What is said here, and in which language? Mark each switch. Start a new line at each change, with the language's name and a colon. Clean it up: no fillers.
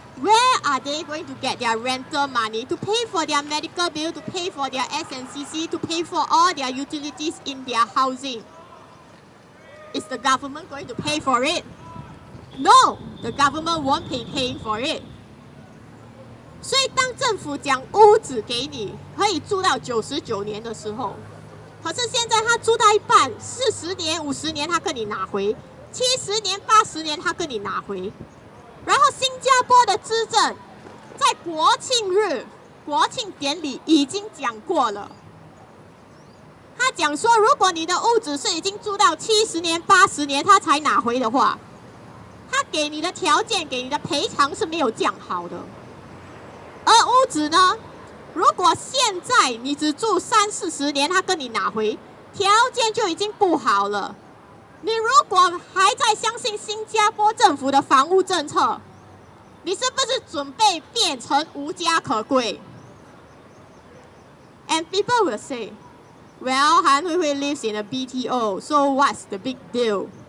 English: Where are they going to get their rental money to pay for their medical bill, to pay for their S&CC, to pay for all their utilities in their housing? Is the government going to pay for it? No, the government won't be paying for it.
Chinese: 所以当政府讲屋子给你可以住到99年的时候，可是现在他租到一半，40年、50年他跟你拿回，70年、80年他跟你拿回。然后新加坡的资政在国庆日、国庆典礼已经讲过了，他讲说，如果你的屋子是已经住到70年、80年他才拿回的话，他给你的条件、给你的赔偿是没有降好的。而屋子呢，如果现在你只住30-40年，他跟你拿回，条件就已经不好了。你如果还在相信新加坡政府的房屋政策，你是不是准备变成无家可归 ？
English: And people will say, well, Hui Hui lives in a BTO, so what's the big deal?